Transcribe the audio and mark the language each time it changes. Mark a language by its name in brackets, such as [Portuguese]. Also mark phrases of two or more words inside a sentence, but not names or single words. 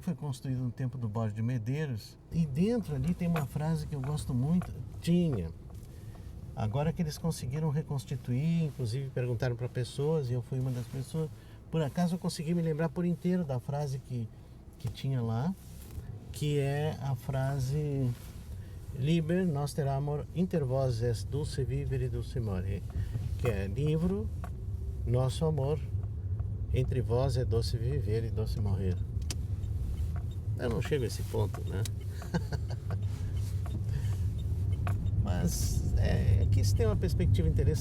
[Portuguese] Foi construída no tempo do Borges de Medeiros. E dentro ali tem uma frase que eu gosto muito. Agora que eles conseguiram reconstituir, inclusive perguntaram para pessoas, e eu fui uma das pessoas. Por acaso eu consegui me lembrar por inteiro da frase que tinha lá, que é a frase [Latin] Liber noster amor inter vos est dulce vivere e dulce morrer, [Portuguese] que é livro, nosso amor entre vós é doce viver e doce morrer. Eu não chego a esse ponto, né? Mas aqui se tem uma perspectiva interessante.